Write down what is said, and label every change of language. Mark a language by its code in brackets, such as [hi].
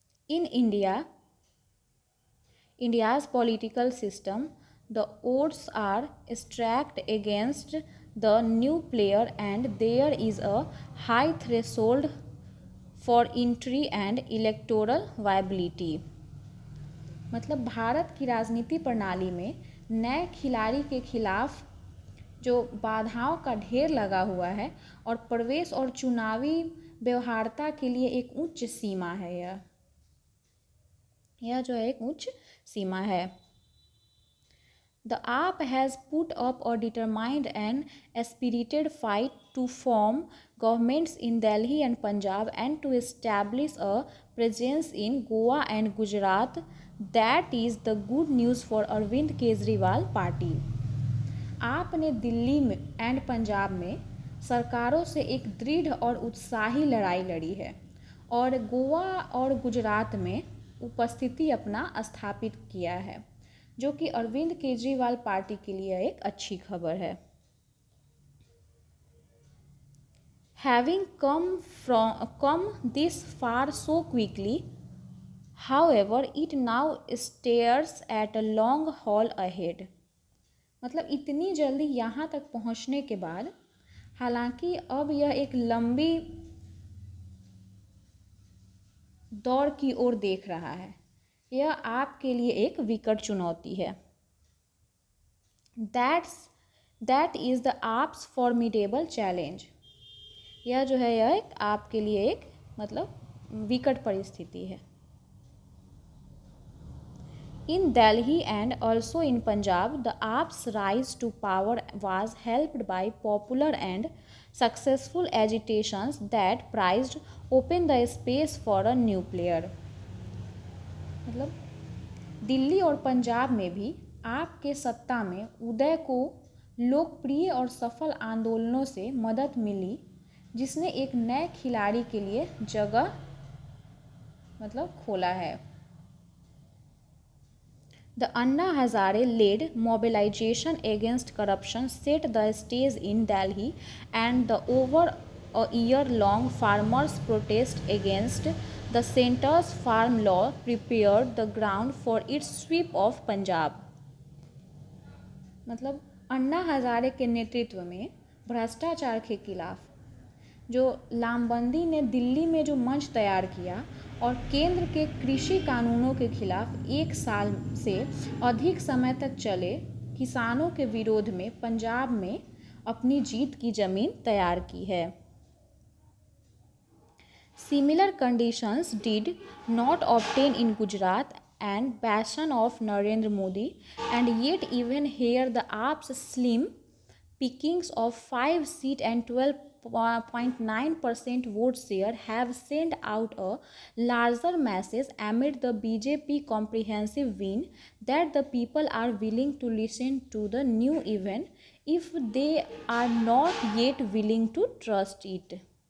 [en] In India's political system, the odds are stacked against the new player and there is a high threshold for entry and electoral viability. [hi] मतलब भारत की राजनीति प्रणाली में नए खिलाड़ी के खिलाफ जो बाधाओं का ढेर लगा हुआ है और प्रवेश और चुनावी व्यवहार्यता के लिए एक उच्च सीमा है। यह जो है एक उच्च सीमा है। [en] The AAP has put up a determined and spirited fight to form governments in Delhi and Punjab and to establish a presence in Goa and Gujarat. That is the good news for Arvind Kejriwal party. [hi] आपने दिल्ली में and Punjab में सरकारों से एक दृढ़ और उत्साही लड़ाई लड़ी है और गोवा और गुजरात में उपस्थिति अपना स्थापित किया है, जो कि अरविंद केजरीवाल पार्टी के लिए एक अच्छी खबर है। [en] Having come this far so quickly, however, it now stares at a long haul ahead. [hi] मतलब इतनी जल्दी यहाँ तक पहुँचने के बाद, हालांकि अब यह एक लंबी दौड़ की ओर देख रहा है, यह आपके लिए एक विकट चुनौती है। [en] That is the AAP's formidable challenge. [hi] यह जो है यह एक आपके लिए एक मतलब विकट परिस्थिति है। [en] In Delhi and also in Punjab, the AAP's rise to power was helped by popular and successful agitations that prized open the space for a new player. [hi] मतलब दिल्ली और पंजाब में भी आपके सत्ता में उदय को लोकप्रिय और सफल आंदोलनों से मदद मिली, जिसने एक नए खिलाड़ी के लिए जगह खोला है। [en] The Anna Hazare-led mobilization against corruption set the stage in Delhi, and the over a year-long farmers' protest against the centre's farm law prepared the ground for its sweep of Punjab। [hi] मतलब अन्ना हजारे के नेतृत्व में भ्रष्टाचार के खिलाफ जो लामबंदी ने दिल्ली में जो मंच तैयार किया और केंद्र के कृषि कानूनों के खिलाफ 1 साल से अधिक समय तक चले किसानों के विरोध में पंजाब में अपनी जीत की जमीन तैयार की है। [en] Similar conditions did not obtain in Gujarat and bastion of Narendra Modi, and yet even here the AAP's slim pickings of 5 seats and 12.9% vote share have sent out a larger message amid the BJP comprehensive win that the people are willing to listen to the new even if they are not yet willing to trust it।